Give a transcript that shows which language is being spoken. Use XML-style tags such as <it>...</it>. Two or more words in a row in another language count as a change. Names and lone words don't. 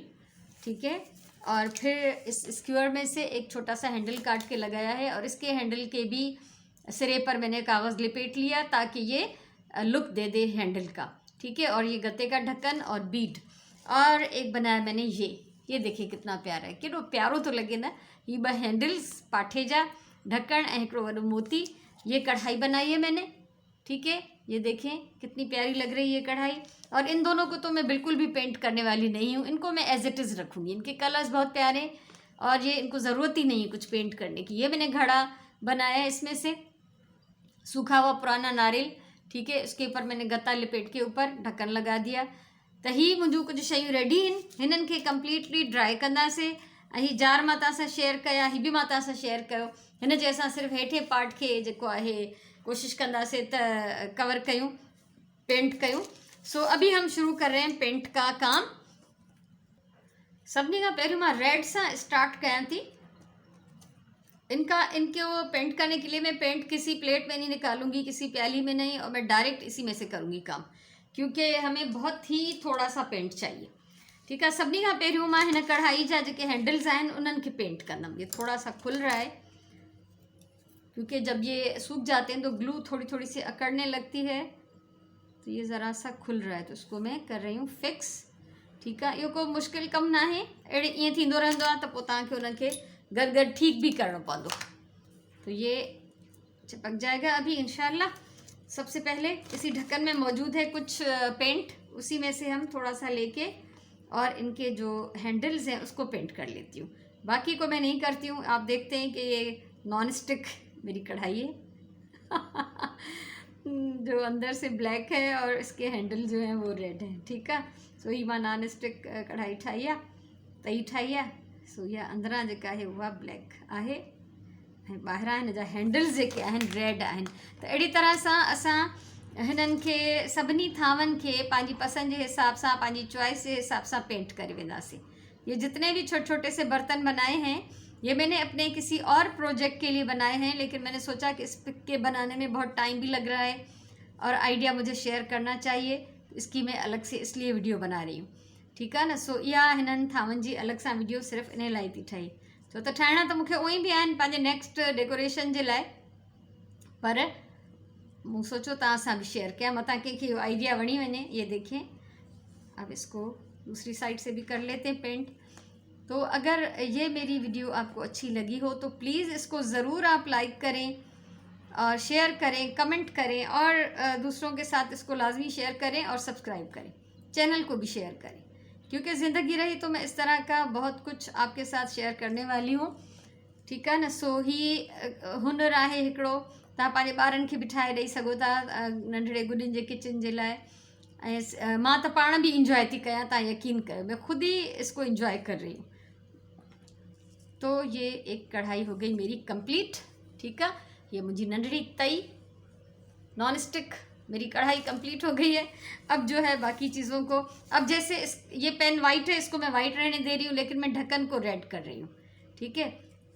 <hi>ठीक है, और फिर इस स्क्वायर में से एक छोटा सा हैंडल काट के लगाया है और इसके हैंडल के भी सिरे पर मैंने कागज़ लिपेट लिया ताकि ये लुक दे दे हैंडल का। ठीक है, और ये गत्ते का ढक्कन और बीड, और एक बनाया मैंने ये देखिए कितना प्यारा है,</hi> <sd>केॾो प्यारो तो लगे ना। ये ब हैंडल्स, पाठे जा ढक्कन ऐं हिकिड़ो वॾो मोती।</sd> <hi>ये कढ़ाई बनाई है मैंने। ठीक है, ये देखें कितनी प्यारी लग रही है कढ़ाई। और इन दोनों को तो मैं बिल्कुल भी पेंट करने वाली नहीं हूँ, इनको मैं</hi> <en>as it is</en> <hi>रखूँगी। इनके कलर्स बहुत प्यारे और ये इनको ज़रूरत ही नहीं है कुछ पेंट करने की। ये मैंने घड़ा बनाया है इसमें से सूखा हुआ पुराना नारियल। ठीक है, इसके ऊपर मैंने गत्ता लिपेट के ऊपर ढक्कन लगा दिया।</hi> <sd>त ही मुंहिंजूं कुछ शयूं रेडी आहिनि। हिननि खे</sd> <en>completely dry</en> <sd>कंदासीं ऐं ही जार मां तव्हां सां शेयर कया, ही बि मां तव्हां सां शेयर कयो। हिन जे असां सिर्फ़ु हेठे पार्ट खे जेको आहे कोशिशि कंदासीं त कवर कयूं, पेंट कयूं।</sd> <hi>सो अभी हम शुरू कर रहे हैं पेंट का काम।</hi> <sd>सभिनी खां पहिरियों मां रेड सां स्टार्ट कयां थी।</sd> <hi>इनको पेंट करने के लिए मैं पेंट किसी प्लेट में नहीं निकालूंगी, किसी प्याली में नहीं, और मैं डायरेक्ट इसी में से करूँगी काम, क्योंकि हमें बहुत ही थोड़ा सा पेंट चाहिए। ठीक है,</hi> <sd>सभिनी खां पहिरियों मां हिन कढ़ाई जा जेके हैंडल्स आहिनि उन्हनि खे पेंट कंदमि।</sd> <hi>ये थोड़ा सा खुल रहा है क्योंकि जब ये सूख जाते हैं तो ग्लू थोड़ी थोड़ी सी अकड़ने लगती है, तो ये ज़रा सा खुल रहा है, तो इसको मैं कर रही हूँ फिक्स। ठीक है,</hi> <sd>इहो को मुश्किल कम ना है, अड़े ईअं थींदो रहंदो आहे त पोइ तव्हांखे उनखे गड़ ठीक भी करना पड़ो।</sd> <hi>तो ये चिपक जाएगा अभी इंशाल्लाह। सबसे पहले इसी ढक्कन में मौजूद है कुछ पेंट, उसी में से हम थोड़ा सा लेके और इनके जो हैंडल्स हैं उसको पेंट कर लेती हूँ। बाकी को मैं नहीं करती हूँ। आप देखते हैं कि ये</hi> <en>non stick</en> <hi>मेरी कढ़ाई है जो अंदर से ब्लैक है और इसके हैंडल जो हैं वो रेड हैं। ठीक है,</hi> <sd>सो ही मां</sd> <en>non stick</en> <sd>कढ़ाई ठाही आहे, तई ठाही आहे। सो इहा अंदरां जेका आहे उहा ब्लैक आहे ऐं ॿाहिरां हिन जा हैंडल्स जेके आहिनि रेड आहिनि। त अहिड़ी तरह सां असां हिननि खे सभिनी थांवनि खे पंहिंजी पसंदि जे हिसाब सां, पंहिंजी चॉइस जे हिसाब सां पेंट करे वेंदासीं।</sd> <hi>ये जितने भी छोटे छोटे से बर्तन बनाए हैं ये मैंने अपने किसी और प्रोजेक्ट के लिए बनाए हैं, लेकिन मैंने सोचा कि इस पिक के बनाने में बहुत टाइम भी लग रहा है और आइडिया मुझे शेयर करना चाहिए, इसकी मैं अलग से इसलिए वीडियो बना रही हूँ। ठीक है ना।</hi> <sd>सो इहा हिननि थांवनि जी अलॻि सां वीडियो सिर्फ़ु इन लाइ थी ठही, छो त ठाहिणा त मूंखे उअई बि आहिनि पंहिंजे नेक्स्ट डेकोरेशन जे लाइ, पर मूं सोचो तव्हां सां बि शेयर कयां, मतां कंहिंखे इहो आइडिया वणी वञे।</sd> <hi>ये देखें, अब इसको दूसरी साइड से भी कर लेते हैं पेंट। तो अगर ये मेरी वीडियो आपको अच्छी लगी हो तो प्लीज़ इसको ज़रूर आप लाइक करें और शेयर करें, कमेंट करें और दूसरों के साथ इसको लाजमी शेयर करें और सब्सक्राइब करें, चैनल को भी शेयर करें, क्योंकि ज़िंदगी रही तो मैं इस तरह का बहुत कुछ आपके साथ शेयर करने वाली हूँ। ठीक है न।</hi> <sd>सो ही हुनर आहे हिकिड़ो, तव्हां पंहिंजे ॿारनि खे बि ठाहे ॾेई सघो था नंढड़े गुॾनि जे किचन जे लाइ। ऐं मां त पाण बि इंजॉय थी कयां, तव्हां यकीन कयो,</sd> <hi>मैं खुद ही इसको इंजॉय कर रही हूँ। तो ये एक कढ़ाई हो गई मेरी कंप्लीट। ठीक है, ये मुझे</hi> <sd>नंढड़ी तई</sd> <en>non stick</en> <hi>मेरी कढ़ाई कंप्लीट हो गई है। अब जो है बाकी चीज़ों को, अब जैसे ये पेन वाइट है, इसको मैं वाइट रहने दे रही हूँ, लेकिन मैं ढक्कन को रेड कर रही हूँ।</hi>